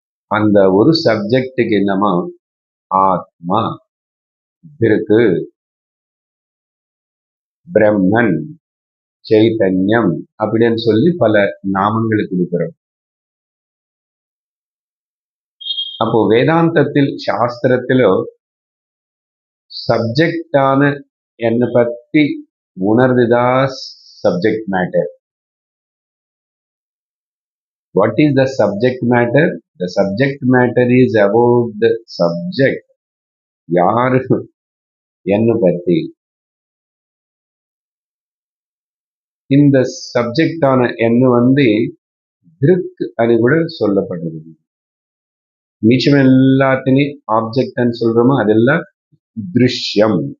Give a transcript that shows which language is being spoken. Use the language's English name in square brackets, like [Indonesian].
[Tamil] அந்த ஒரு சப்ஜெக்டுக்கு நம்ம ஆத்மா இருக்கு, பிரம்மன், சைத்தன்யம் அப்படின்னு சொல்லி பல நாமங்களை கொடுக்கிறோம். அப்போ வேதாந்தத்தில், சாஸ்திரத்திலோ சப்ஜெக்டான என்னை பத்தி உணர்ந்துதான் subject matter. [English] What is the subject matter? The subject matter is about the subject. [Tamil] யாரு என்னை பத்தி இந்த சப்ஜெக்டான என்ன திருக் అని కూడా சொல்லப்படுது. மிச்சம் எல்லாத்தையும் ஆப்ஜெக்ட்னு சொல்றோமோ அதெல்லாம் திருஷ்யம்.